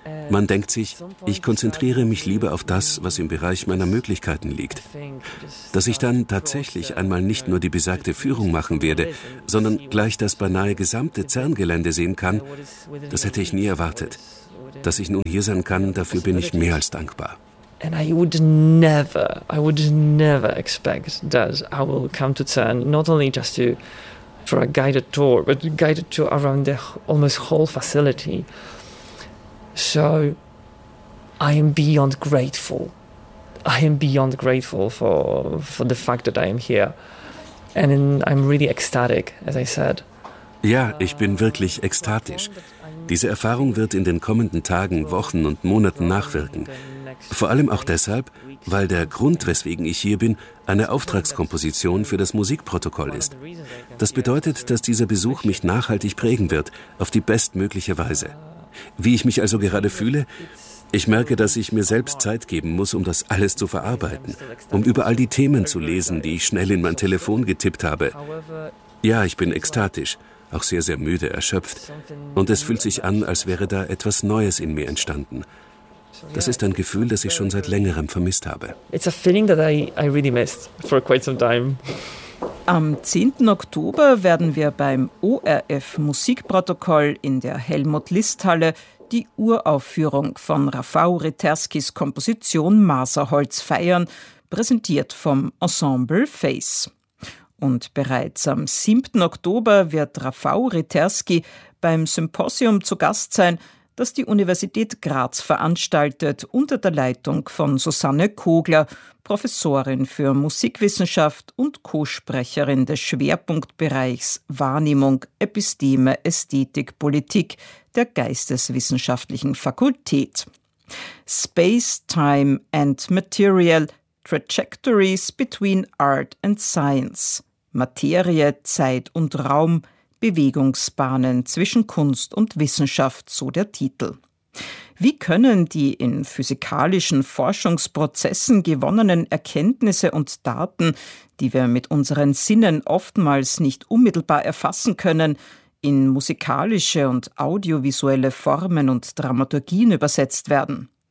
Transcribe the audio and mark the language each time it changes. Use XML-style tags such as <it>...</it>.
<de>Man denkt sich, ich konzentriere mich lieber auf das, was im Bereich meiner Möglichkeiten liegt. Dass ich dann tatsächlich einmal nicht nur die besagte Führung machen werde, sondern gleich das beinahe gesamte CERN-Gelände sehen kann, das hätte ich nie erwartet. Dass ich nun hier sein kann, dafür bin ich mehr als dankbar.</de> <en>And I would never expect that I will come to CERN, not only just to for a guided tour, but guided tour around the almost whole facility. So I am beyond grateful. I am beyond grateful for the fact that I am here. And I'm really ecstatic, as I said.</en> <de>Ja, ich bin wirklich ekstatisch. Diese Erfahrung wird in den kommenden Tagen, Wochen und Monaten nachwirken. Vor allem auch deshalb, weil der Grund, weswegen ich hier bin, eine Auftragskomposition für das Musikprotokoll ist. Das bedeutet, dass dieser Besuch mich nachhaltig prägen wird, auf die bestmögliche Weise. Wie ich mich also gerade fühle? Ich merke, dass ich mir selbst Zeit geben muss, um das alles zu verarbeiten, um über all die Themen zu lesen, die ich schnell in mein Telefon getippt habe. Ja, ich bin ekstatisch, auch sehr, sehr müde, erschöpft. Und es fühlt sich an, als wäre da etwas Neues in mir entstanden. Das ist ein Gefühl, das ich schon seit längerem vermisst habe.</de> <en>It's a feeling that I really missed for quite some time.</en> <de>Am 10. Oktober werden wir beim ORF Musikprotokoll in der Helmut-List-Halle die Uraufführung von Rafał Ryterskis Komposition Maserholz feiern, präsentiert vom Ensemble Face. Und bereits am 7. Oktober wird Rafał Ryterski beim Symposium zu Gast sein, das die Universität Graz veranstaltet, unter der Leitung von Susanne Kogler, Professorin für Musikwissenschaft und Co-Sprecherin des Schwerpunktbereichs Wahrnehmung, Episteme, Ästhetik, Politik der Geisteswissenschaftlichen Fakultät.</de> <en>Space, Time and Material – Trajectories between Art and Science.</en> <de>Materie, Zeit und Raum – Bewegungsbahnen zwischen Kunst und Wissenschaft, so der Titel. Wie können die in physikalischen Forschungsprozessen gewonnenen Erkenntnisse und Daten, die wir mit unseren Sinnen oftmals nicht unmittelbar erfassen können, in musikalische und audiovisuelle Formen und Dramaturgien übersetzt werden?</de>